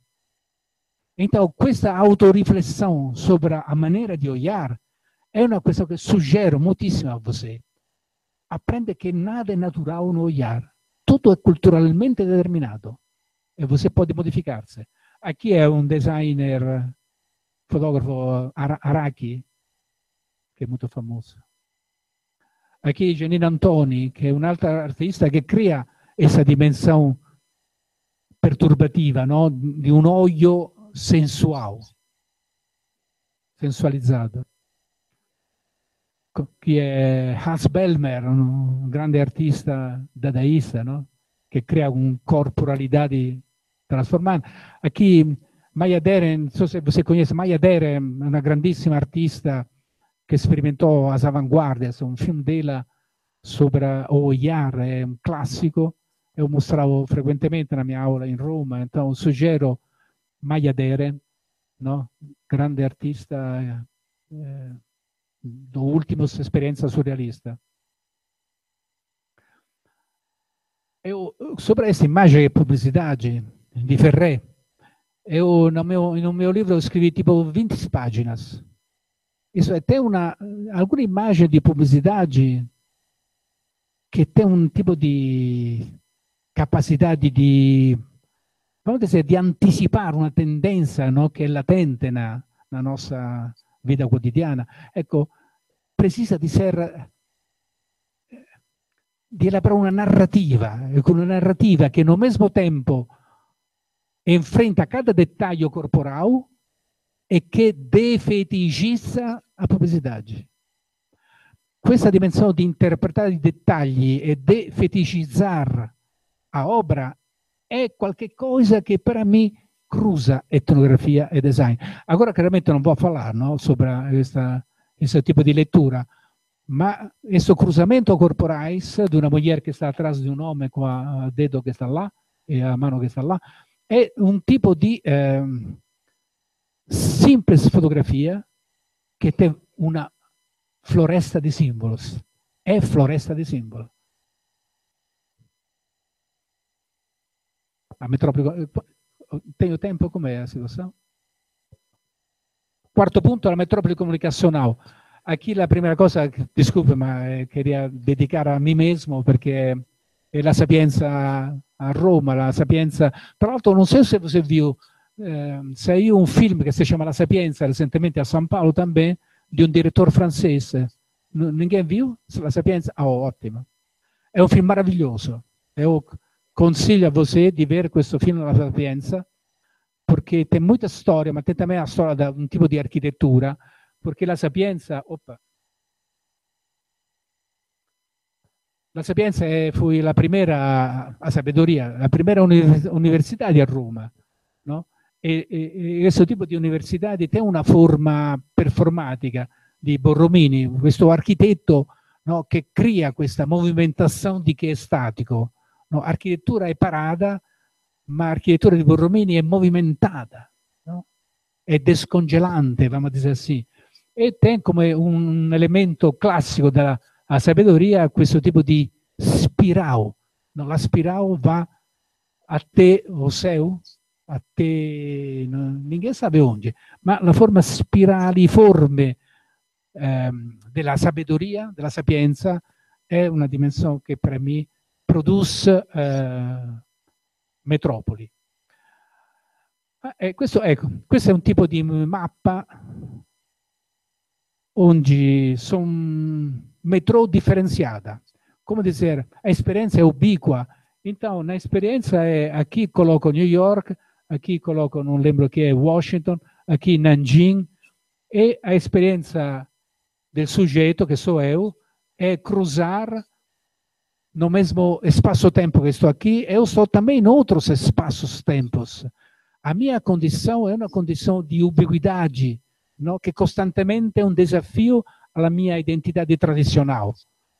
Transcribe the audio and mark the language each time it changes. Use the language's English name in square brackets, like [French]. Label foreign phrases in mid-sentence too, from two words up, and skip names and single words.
[Portuguese] Então, questa autorriflessão sobre a maneira de olhar é uma coisa que sugiro muitíssimo a você. Aprende que nada é natural no olhar. Tudo é culturalmente determinado. E você pode modificar-se. Aqui é um designer, [Italian] fotografo Araki, che è molto famoso. Aqui Janina Antoni, che è un'altra artista che crea questa dimensione perturbativa, no? Di un olio sensuale, sensualizzato. Chi è Hans Bellmer, un grande artista dadaista, no? Che crea un corporalità trasformante. Aqui Maya Deren, non so se [Portuguese] você conhece, [Italian] Maya Deren, una grandissima artista che sperimentò as avanguardias, un film [Portuguese] dela sobre o olhar, [Italian] è un classico, [Portuguese] eu mostravo frequentemente na minha aula in Roma, então sugiro Maya Deren, no? Grande artista, do último esperienza surrealista. Eu, sobre essa imagem e publicidade de Ferré, eu no meu livro eu escrevi tipo 20 páginas. Isso é, tem alguma imagem de publicidade que tem um tipo de capacidade de, vamos dizer, de antecipar uma tendência, no? [Italian] Che è latente na nostra vita quotidiana. Ecco, precisa di elaborare una narrativa, e con una narrativa che al [Portuguese] mesmo tempo enfrenta cada [Italian] dettaglio corporal e che defeticizza a pubblicità. Questa dimensione di interpretare i dettagli e defeticizzare a opera è qualcosa che per me cruza etnografia e design. [Portuguese] Agora, [Italian] chiaramente non posso parlare, no? Sopra questo tipo di lettura, ma questo cruzamento corporais di una moglie che sta atrás di un uomo con il dedo che sta là e la mano che sta là, è un tipo di semplice fotografia che è una floresta di simboli. È floresta di simboli. [Portuguese] A metrópole, tenho tempo? [Italian] Com'è a situazione? Quarto punto, la [Portuguese] metrópole comunicacional. [Italian] Aqui la prima cosa, desculpe, ma queria dedicare a me mesmo perché è la Sapienza a Roma, la Sapienza. Tra l'altro non so se [Portuguese] você viu, saiu [Italian] un film che si chiama La Sapienza recentemente a São Paulo também, di un direttore francese. [Portuguese] Ninguém viu [Italian] La Sapienza? Oh, ottimo. È un film meraviglioso. Eu consiglio a você di vedere questo film La Sapienza perché [Portuguese] tem muita [Italian] storia, ma [Portuguese] tem também [Italian] a storia di un tipo di architettura, perché la Sapienza, la Sapienza fu la prima a sabedoria, la prima università di Roma, no? E questo tipo di università tem una forma performatica di Borromini, questo architetto, no, che crea questa movimentazione di che è statico. No? Architettura è parata, ma l'architettura di Borromini è movimentata, no? È descongelante, vamos a dire così. E tem come un elemento classico della sabedoria questo tipo di spirale. No? La spirale va a te, o seu, a te, [Portuguese] ninguém sabe onde, [Italian] ma la forma spiraliforme della sabedoria, della sapienza, è una dimensione che per me produce metropoli. Questo è un tipo di mappa onde sono metrô differenziata. Come dire, a esperienza è ubiqua. [Portuguese] Então, na esperienza è, aqui coloco New York, aqui coloco, non lembro che è Washington, aqui Nanjing, e a [Italian] esperienza del soggetto, [Portuguese] che so eu, è cruzar no mesmo espaço-tempo que estou aqui, eu estou também em outros espaços-tempos. A minha condição é uma condição de ubiquidade, no? Que constantemente é um desafio à minha identidade tradicional.